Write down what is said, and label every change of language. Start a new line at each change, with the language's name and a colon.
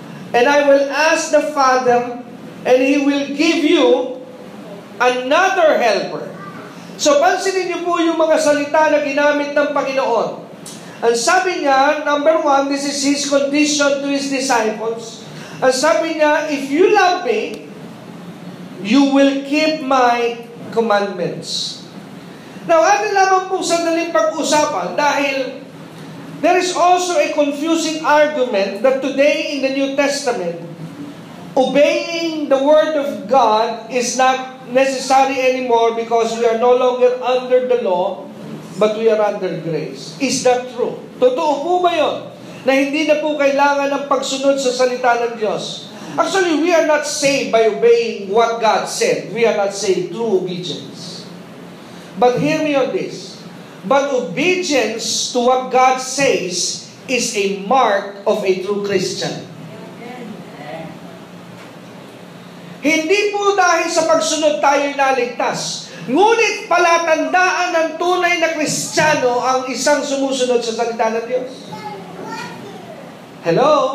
English: And I will ask the Father, and He will give you another helper.
Filipino: So pansinin niyo po yung mga salita na ginamit ng Panginoon. Ang sabi niya,
English: number 1, this is His condition to His disciples.
Filipino: Ang sabi niya,
English: if you love me, you will keep my commandments. Now,
Filipino: atin lamang pong sandaling pag-usapan dahil
English: there is also a confusing argument that today in the New Testament, obeying the Word of God is not necessary anymore because we are no longer under the law, but we are under grace. Is that true?
Filipino: Totoo po ba yun? Na hindi na po kailangan ng pagsunod sa salita ng Diyos.
English: Actually, we are not saved by obeying what God said. We are not saved through obedience. But hear me on this. But obedience to what God says is a mark of a true Christian.
Filipino: Hindi po dahil sa pagsunod tayo'y naligtas. Ngunit palatandaan ng tunay na Kristiyano ang isang sumusunod sa salita ng Diyos. Hello?